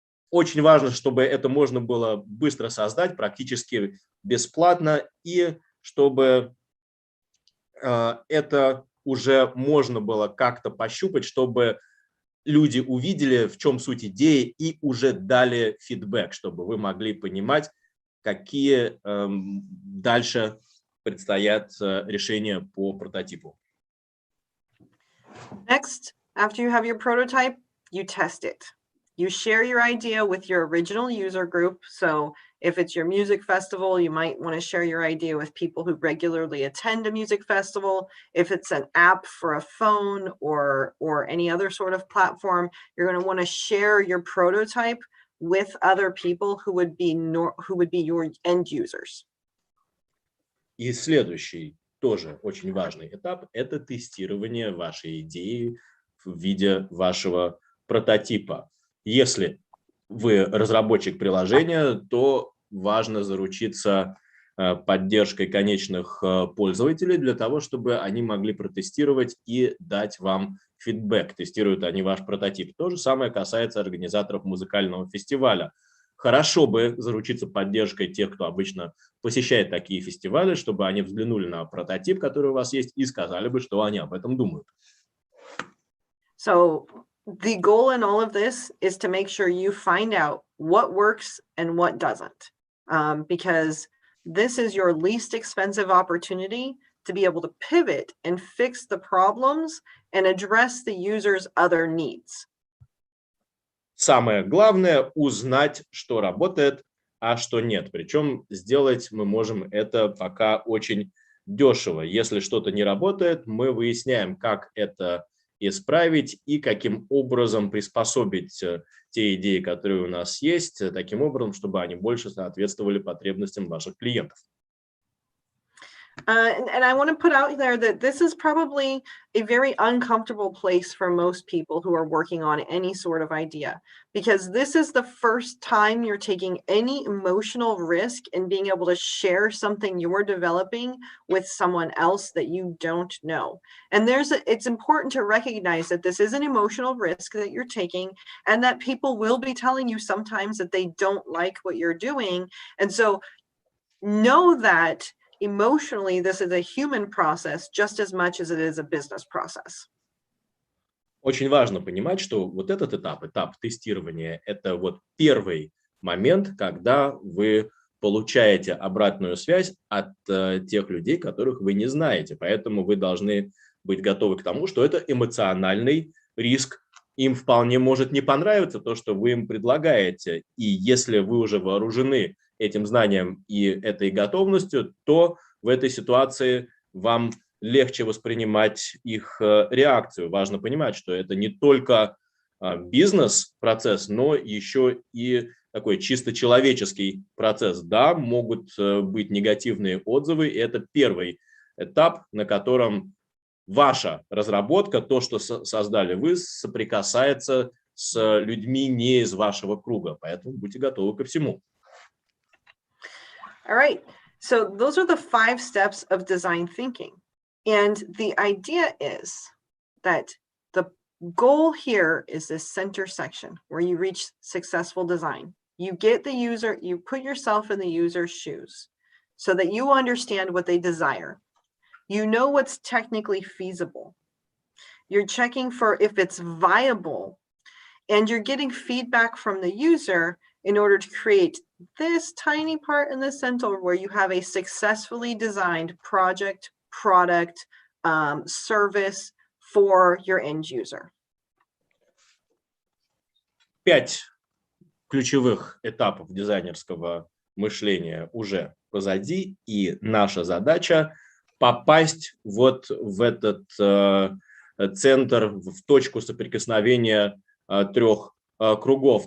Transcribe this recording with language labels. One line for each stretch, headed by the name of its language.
Russian: Очень важно, чтобы это можно было быстро создать, практически бесплатно, и чтобы это уже можно было как-то пощупать, чтобы люди увидели, в чем суть идеи, и уже дали фидбэк, чтобы вы могли понимать, какие дальше предстоят решения по прототипу.
English: Next, after you have your prototype, you test it. You share your idea with your original user group. So if it's your music festival, you might want to share your idea with people who regularly attend a music festival. If it's an app for a phone or any other sort of platform, you're going to want to share your prototype with other people who would be your end users.
Russian: И следующий, тоже очень важный этап, это тестирование вашей идеи в виде вашего прототипа. Если вы разработчик приложения, то важно заручиться поддержкой конечных пользователей для того, чтобы они могли протестировать и дать вам фидбэк, тестируют они ваш прототип. То же самое касается организаторов музыкального фестиваля. хорошо бы заручиться поддержкой тех, кто обычно посещает такие фестивали, чтобы они взглянули на прототип, который у вас есть, и сказали бы, что они об этом думают.
English: So the goal in all of this is to make sure you find out what works and what doesn't, because this is your least expensive opportunity to be able to pivot and fix the problems and address the user's other needs.
Russian: Самое главное – узнать, что работает, а что нет. Причем сделать мы можем это пока очень дешево. Если что-то не работает, мы выясняем, как это исправить и каким образом приспособить те идеи, которые у нас есть, таким образом, чтобы они больше соответствовали потребностям ваших клиентов.
English: And I want to put out there that this is probably a very uncomfortable place for most people who are working on any sort of idea, because this is the first time you're taking any emotional risk in being able to share something you're developing with someone else that you don't know. And it's important to recognize that this is an emotional risk that you're taking, and that people will be telling you sometimes that they don't like what you're doing. And so know that emotionally, this is a human process just as much as it is a business process.
Russian: Очень важно понимать, что вот этот этап, этап тестирования, это вот первый момент, когда вы получаете обратную связь от тех людей, которых вы не знаете. Поэтому вы должны быть готовы к тому, что это эмоциональный риск. Им вполне может не понравиться то, что вы им предлагаете. И если вы уже вооружены этим знанием и этой готовностью, то в этой ситуации вам легче воспринимать их реакцию. Важно понимать, что это не только бизнес-процесс, но еще и такой чисто человеческий процесс. Да, могут быть негативные отзывы, и это первый этап, на котором ваша разработка, то, что создали вы, соприкасается с людьми не из вашего круга. Поэтому будьте готовы ко всему.
English: All right. So those are the 5 steps of design thinking. And the idea is that the goal here is this center section where you reach successful design. You get the user, you put yourself in the user's shoes so that you understand what they desire. You know what's technically feasible. You're checking for if it's viable, and you're getting feedback from the user in order to create this tiny part in the center where you have a successfully designed project, product, service for your end user.
Russian: 5 ключевых этапов дизайнерского мышления уже позади, и наша задача попасть вот в этот центр, в точку соприкосновения 3 кругов.